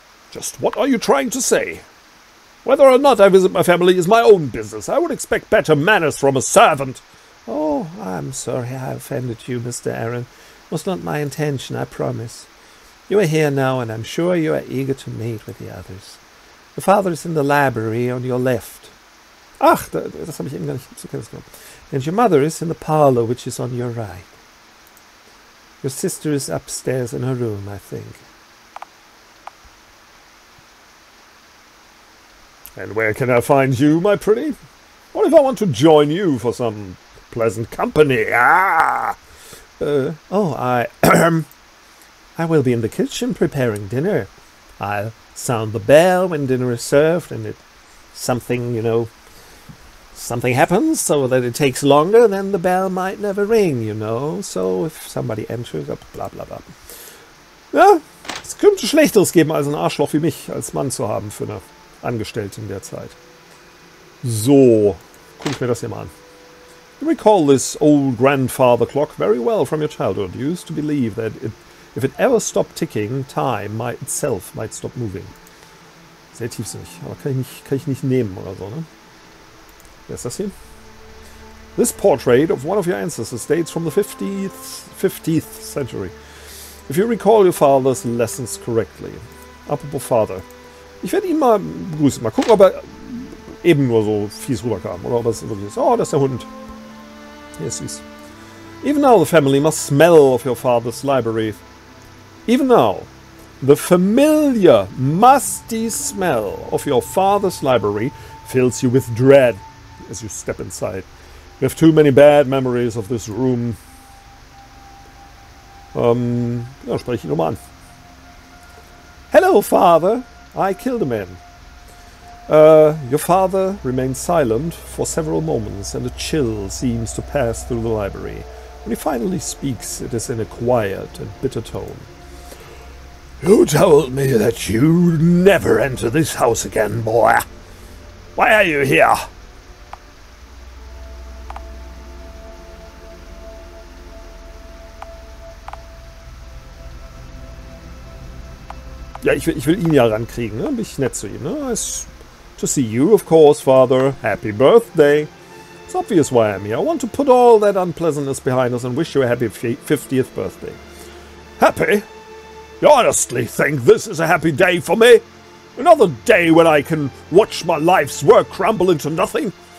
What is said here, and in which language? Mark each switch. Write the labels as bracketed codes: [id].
[en] Just what are you trying to say? Whether or not I visit my family is my own business. I would expect better manners from a servant. Oh, I'm sorry I offended you, Mr. Aaron. It was not my intention, I promise. You are here now, and I'm sure you are eager to meet with the others. Your father is in the library on your left. [de] Ach, das habe ich eben gar nicht zur Kenntnis genommen. [en] And your mother is in the parlor, which is on your right. Your sister is upstairs in her room, I think. And where can I find you, my pretty? What if I want to join you for some pleasant company? I will be in the kitchen preparing dinner. I'll sound the bell when dinner is served, and it something, you know, something happens so that it takes longer, then the bell might never ring, you know. So if somebody enters, bla bla bla. [de] Ja, es könnte Schlechteres geben, als ein Arschloch wie mich als Mann zu haben für eine Angestellte in der Zeit. So, guck ich mir das hier mal an. [en] You recall this old grandfather clock very well from your childhood. You used to believe that if it ever stopped ticking, time itself might stop moving. [de] Sehr tiefsinnig, aber kann ich nicht nehmen oder so, ne? Wer ist das hier? [en] This portrait of one of your ancestors dates from the 50th century. If you recall your father's lessons correctly. [de] Apropos Vater. Ich werde ihn mal begrüßen. Mal gucken, ob er eben nur so fies rüberkam. Oder ob es wirklich ist. Oh, das ist der Hund. Hier ist süß. [en] Even now the family must smell of your father's library. Even now, the familiar, musty smell of your father's library fills you with dread as you step inside. You have too many bad memories of this room. [de] Ja, spreche ich ihn nochmal an. [en] Hello, father. I killed a man. Your father remains silent for several moments, and a chill seems to pass through the library. When he finally speaks, it is in a quiet and bitter tone. You told me that you'd never enter this house again, boy. Why are you here? [de] Ja, ich will ihn ja rankriegen, ne? Bin ich nett zu ihm, ne? [en] Nice to see you, of course, father. Happy birthday. It's obvious why I'm here. I want to put all that unpleasantness behind us and wish you a happy 50th birthday. Happy? You honestly think this is a happy day for me? Another day when I can watch my life's work crumble into nothing?